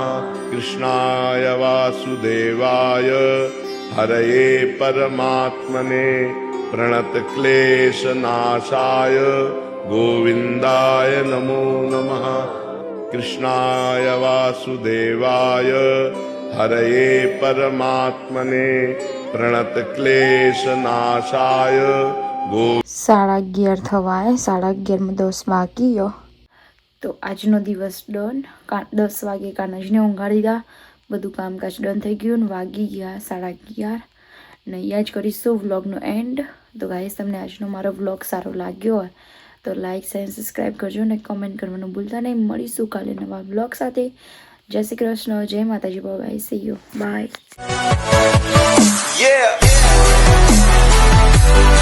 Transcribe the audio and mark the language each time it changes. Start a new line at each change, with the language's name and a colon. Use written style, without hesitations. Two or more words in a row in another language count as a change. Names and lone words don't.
Sanskrit: कृष्णाय वासुदेवाय हरये परमात्मने प्रणतक्लेशनाशाय गोविन्दाय नमो नमः। कृष्णाय वासुदेवाय हरये परमात्मने प्रणतक्लेशनाशाय गो
Gujarati: 11:30 થવાય 11:30 10 વાગ્યો તો આજનો દિવસ ડન 10 વાગે કાનાજીને ઊંઘાડી દીધા બધું કામકાજ ડન થઈ ગયું ને વાગી ગયા 11:30 ને અહીંયા જ કરીશું વ્લોગનો એન્ડ તો ગાઈસ તમને આજનો મારો વ્લોગ સારો લાગ્યો હોય તો
English: like share subscribe
Gujarati: કરજો ને કમેન્ટ કરવાનું ભૂલતા નહીં મળીશું કાલે નવા વ્લોગ સાથે જય શ્રી કૃષ્ણ જય માતાજી
English: bye see you bye